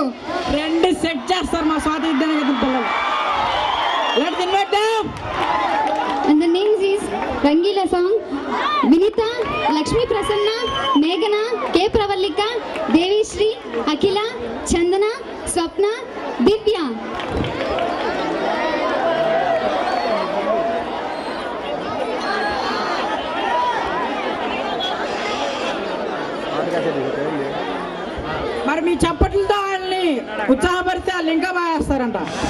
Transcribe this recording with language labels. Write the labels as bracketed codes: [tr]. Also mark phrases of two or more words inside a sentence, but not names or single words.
[en] trend set [te] చేస్తారు మా స్వాతి విద్యానగర్ పిల్లలు. [en] Let's invite them. And the names is Rangila song, Vinita, Lakshmi Prasanna, Meghana, K. Pravallika, Devi Shri, Akila, Chandana, Swapna, Divya. [te] మరి మీ చప్పట్లతో వాళ్ళని ఉత్సాహపరిస్తే వాళ్ళు ఇంకా బాగా వేస్తారంట.